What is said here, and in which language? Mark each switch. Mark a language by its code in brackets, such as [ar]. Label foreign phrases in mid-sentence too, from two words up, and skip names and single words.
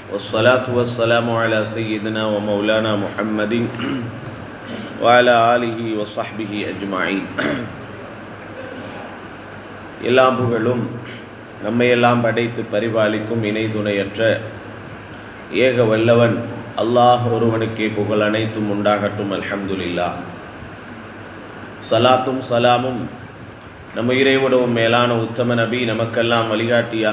[ar] والصلاة والسلام على سيدنا ومولانا محمد وعلى آله وصحبه أجمعين. [ta] எல்லாம் புகழும் நம்மையெல்லாம் படைத்து பரிபாலிக்கும் இணை துணையற்ற ஏக வல்லவன் அல்லாஹ் ஒருவனுக்கே புகழ் அனைத்தும் உண்டாகட்டும். அல்ஹம்துலில்லாஹ். சலாத்தும் சலாமும் நம்ம இறைவனும் மேலான உத்தம நபி நமக்கெல்லாம் வழிகாட்டியாக